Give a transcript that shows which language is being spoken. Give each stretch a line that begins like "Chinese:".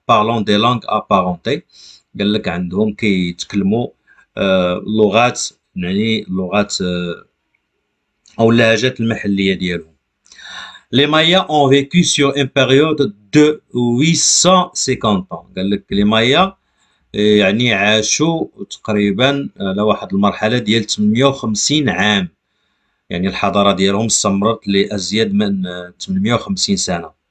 French: بارلون دي لانغ ابارونتي،
Arabic: قال لك عندهم كيتكلموا لغات، يعني اللغات او اللهجات المحليه ديالهم.
French: Les Mayas ont vécu sur une période de 850 ans.
Arabic: قال لك لي مايا يعني عاشوا تقريبا على واحد المرحله ديال 850 عام، يعني الحضاره ديالهم استمرت لازيد من 850 سنه.